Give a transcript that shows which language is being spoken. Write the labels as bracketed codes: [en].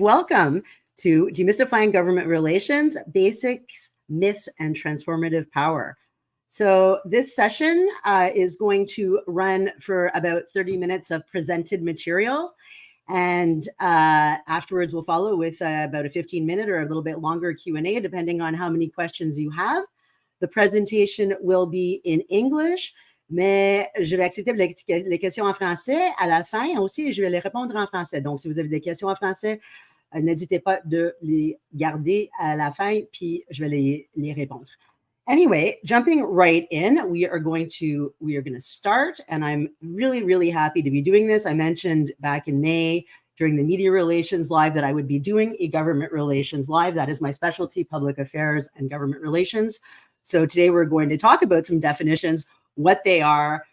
[en] Welcome to Demystifying Government Relations, Basics, Myths, and Transformative Power. So this session is going to run for about 30 minutes of presented material, and afterwards we'll follow with about a 15-minute or a little bit longer Q&A, depending on how many questions you have. The presentation will be in English, [fr] mais je vais accepter les questions en français à la fin aussi, et je vais les répondre en français. Donc, si vous avez des questions en français, n'hésitez pas de les garder à la fin, puis je vais les répondre. [en] Anyway, jumping right in, we are going to start, and I'm really, really happy to be doing this. I mentioned back in May during the Media Relations Live that I would be doing a Government Relations Live. That is my specialty, public affairs and government relations. So today we're going to talk about some definitions, what they are.